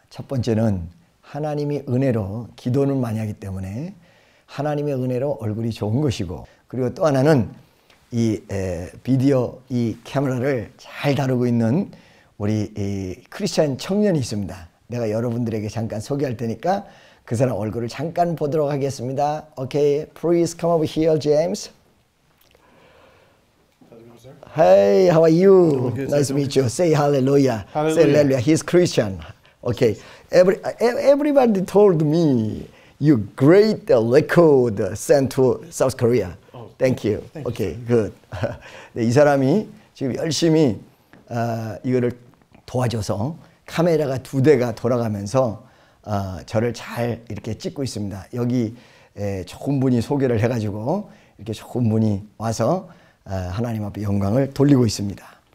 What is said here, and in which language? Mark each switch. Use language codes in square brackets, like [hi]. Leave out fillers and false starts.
[ko] 첫 번째는 하나님이 은혜로 기도는 많이 하기 때문에 하나님의 은혜로 얼굴이 좋은 것이고, 그리고 또 하나는 이 비디오 이 카메라를 잘 다루고 있는 우리 크리스찬 청년이 있습니다. 내가 여러분들에게 잠깐 소개할 테니까 그 사람 얼굴을 잠깐 보도록 하겠습니다. [en] Okay, please come over here, James. Hey, how are you? Nice to meet you. Say hallelujah. Hallelujah. Say hallelujah. He's Christian. Okay. Everybody told me you great record sent to South Korea. Oh, Thank you. thank Okay, good. [ko] 네, 이 사람이 지금 열심히 이거를 도와줘서 카메라가 두 대가 돌아가면서 저를 잘 이렇게 찍고 있습니다. 여기 좋은 분이 소개를 해가지고 이렇게 좋은 분이 와서 하나님 앞에 영광을 돌리고 있습니다.